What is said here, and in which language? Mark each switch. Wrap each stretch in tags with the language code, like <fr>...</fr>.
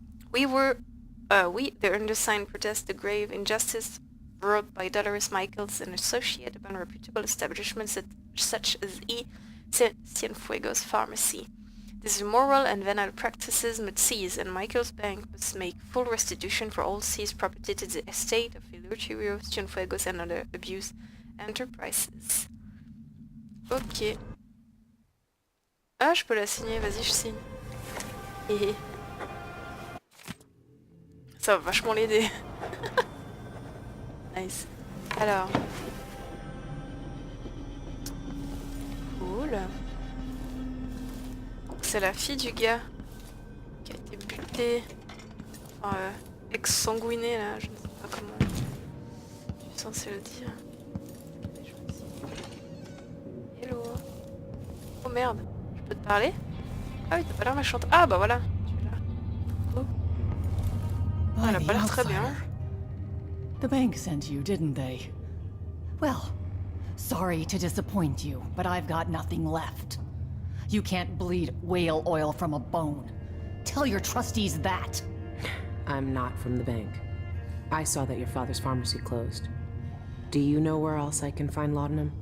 <en>We, the undersigned, protest the grave injustice brought by Dolores Michaels and associate upon reputable establishments such as Cienfuegos Pharmacy. These immoral and venal practices must cease, and Michaels Bank must make full restitution for all seized property to the estate of Illuccio, Cienfuegos, and other abuse enterprises. Ok.</en> <fr>Ah, je peux la signer, vas-y, je signe. Hé. Ça va vachement l'aider.</fr> <en>Nice. Alors. Cool.</en> <fr>C'est la fille du gars qui a été buté. Enfin, ex-sanguiné là, je ne sais pas comment je suis censée le dire. Hello. Oh merde, je peux te parler? Ah oui, t'as pas l'air méchante. Ah bah voilà, tu es là. Oh. Ah, elle a pas l'air très bien.</fr> <en>The bank sent you, didn't they? Well, sorry to disappoint you, but I've got nothing left. You can't bleed whale oil from a bone. Tell your trustees that. I'm not from the bank. I saw that your father's pharmacy closed. Do you know where else I can find laudanum?</en>